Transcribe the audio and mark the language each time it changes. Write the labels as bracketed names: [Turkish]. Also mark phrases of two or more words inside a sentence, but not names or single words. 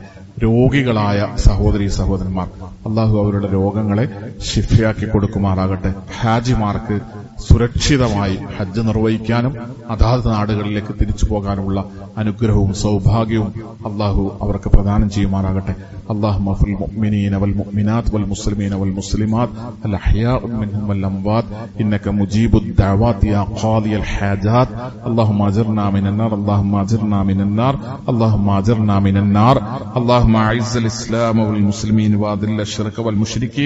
[Malayalam] രോഗികളായ സഹോദരി സഹോദരന്മാർ അള്ളാഹു അവരുടെ രോഗങ്ങളെ ശിഫയാക്കി കൊടുക്കുമാറാകട്ടെ. ഹാജിമാർക്ക് സുരക്ഷിതമായി ഹജ്ജ് നിർവഹിക്കാനും അതാത് നാടുകളിലേക്ക് തിരിച്ചു പോകാനുമുള്ള അനുഗ്രഹവും സൗഭാഗ്യവും അള്ളാഹു അവർക്ക് പ്രദാനം ചെയ്യുമാറാകട്ടെ. [Arabic] اللهم في المؤمنين والمؤمنات والمسلمين والمسلمات الأحياء منهم والأموات إنك مجيب الدعوات يا قاضي الحاجات. اللهم أجرنا من النار، اللهم أجرنا من النار، اللهم أجرنا من النار. اللهم أعز الإسلام والمسلمين وأذل الشرك والمشركين.